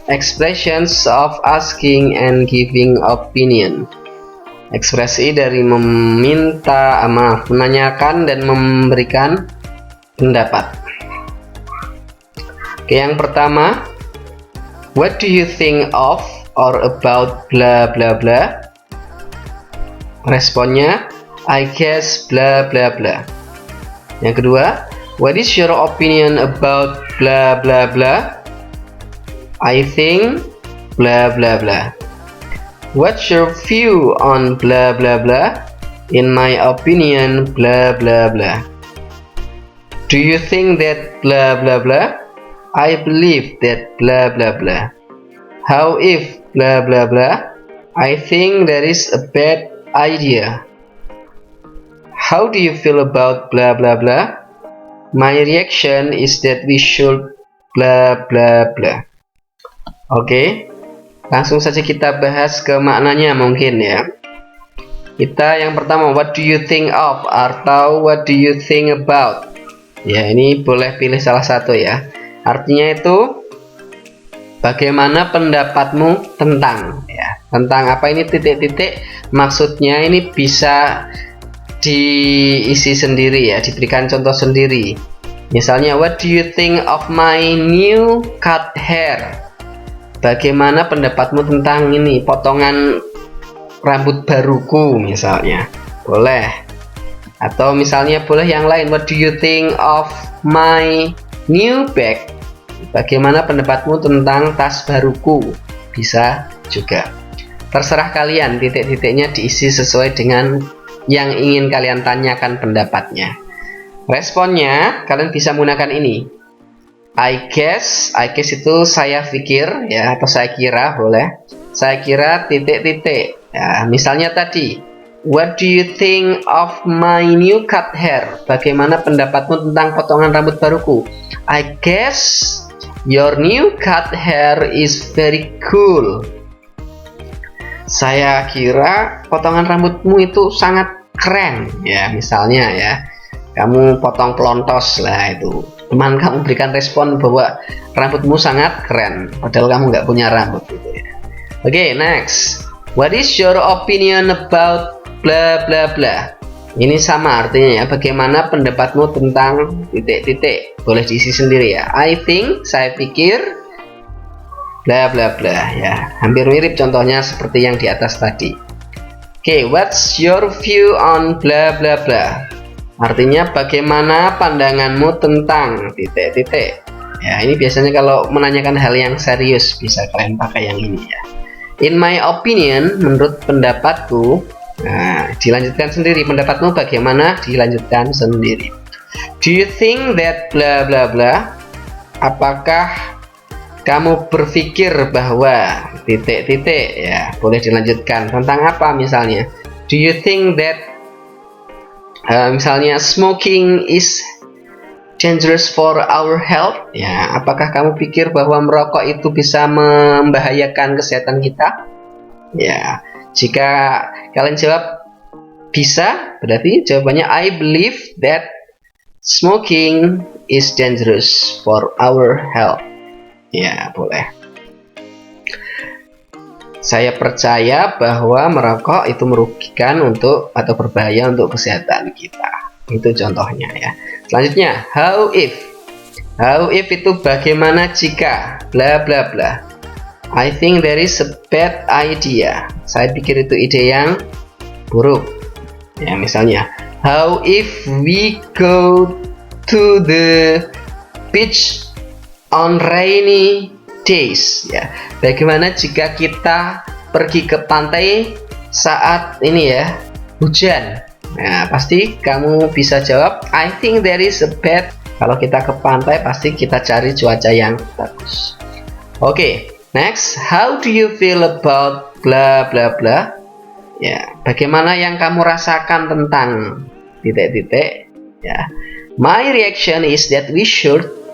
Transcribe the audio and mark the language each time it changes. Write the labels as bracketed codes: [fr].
[en] Expressions of asking and giving opinion. [id] Ekspresi dari menanyakan dan memberikan pendapat. Oke, yang pertama, [en] what do you think of or about bla bla bla? Responnya, I guess bla bla bla. [id] Yang kedua, [en] what is your opinion about bla bla bla? I think bla bla bla. What's your view on bla bla bla? In my opinion bla bla bla. Do you think that bla bla bla? I believe that bla bla bla. How if bla bla bla? I think that is a bad idea. How do you feel about blah blah blah? My reaction is that we should blah blah blah. [id] Oke, langsung saja kita bahas ke maknanya mungkin ya. Kita yang pertama, [en] what do you think of atau what do you think about? [id] Ya, ini boleh pilih salah satu ya. Artinya itu bagaimana pendapatmu tentang ya. Tentang apa ini titik-titik, maksudnya ini bisa diisi sendiri ya, diberikan contoh sendiri. Misalnya, [en] what do you think of my new cut hair? [id] Bagaimana pendapatmu tentang ini potongan rambut baruku misalnya. Boleh. Atau misalnya boleh yang lain, [en] what do you think of my new bag? [id] Bagaimana pendapatmu tentang tas baruku? Bisa juga. Terserah kalian, titik-titiknya diisi sesuai dengan yang ingin kalian tanyakan pendapatnya. Responnya kalian bisa menggunakan ini. [en] I guess [id] itu saya pikir ya, atau saya kira boleh. Saya kira titik-titik. Ya, misalnya tadi, [en] what do you think of my new cut hair? [id] Bagaimana pendapatmu tentang potongan rambut baruku? [en] I guess your new cut hair is very cool. [id] Saya kira potongan rambutmu itu sangat keren ya, misalnya ya, kamu potong pelontos lah itu, teman kamu berikan respon bahwa rambutmu sangat keren padahal kamu nggak punya rambut gitu ya. [en] Oke, next, what is your opinion about bla bla bla? [id] Ini sama artinya ya, bagaimana pendapatmu tentang titik-titik, boleh diisi sendiri ya. [en] I think, [id] saya pikir bla bla bla ya, hampir mirip contohnya seperti yang di atas tadi. [en] Oke, what's your view on bla bla bla? [id] Artinya bagaimana pandanganmu tentang titik-titik. Ya, ini biasanya kalau menanyakan hal yang serius bisa kalian pakai yang ini ya. [en] In my opinion, [id] menurut pendapatku. Nah, dilanjutkan sendiri, pendapatmu bagaimana? Dilanjutkan sendiri. [en] Do you think that bla bla bla? [id] Apakah kamu berpikir bahwa titik-titik ya, boleh dilanjutkan tentang apa misalnya. [en] Do you think that [id] misalnya [en] smoking is dangerous for our health? [id] Ya, apakah kamu pikir bahwa merokok itu bisa membahayakan kesehatan kita? Ya, jika kalian jawab bisa, berarti jawabannya [en] I believe that smoking is dangerous for our health. [id] Ya, boleh. Saya percaya bahwa merokok itu merugikan untuk atau berbahaya untuk kesehatan kita. Itu contohnya ya. Selanjutnya, how if. How if itu bagaimana jika bla bla bla. [en] I think there is a bad idea. [id] Saya pikir itu ide yang buruk. Ya, misalnya, [en] how if we go to the beach on rainy days? [id] Ya, bagaimana jika kita pergi ke pantai saat ini ya, hujan? Nah, pasti kamu bisa jawab, [en] I think there is a bad. [id] Kalau kita ke pantai, pasti kita cari cuaca yang bagus. [en] Oke, next, how do you feel about bla bla bla? [id] Ya, bagaimana yang kamu rasakan tentang titik-titik? [en] Ya, my reaction is that we should.